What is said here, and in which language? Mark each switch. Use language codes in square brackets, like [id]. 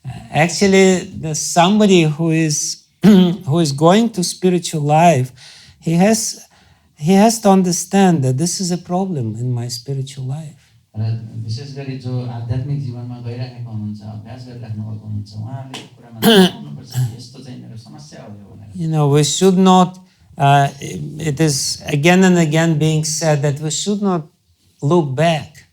[en] Actually, somebody who is going to spiritual life, he has to understand that this is a problem in my spiritual life. [ne] विशेष गरी जो आध्यात्मिक जीवनमा गइरहेको हुनुहुन्छ अभ्यास गरिराख्नु भएको हुनुहुन्छ उहाँले कुरामा आउनुपर्छ यस्तो चाहिँ मेरो समस्या हो भनेर. [en] We should not it is again and again being said that we should not look back.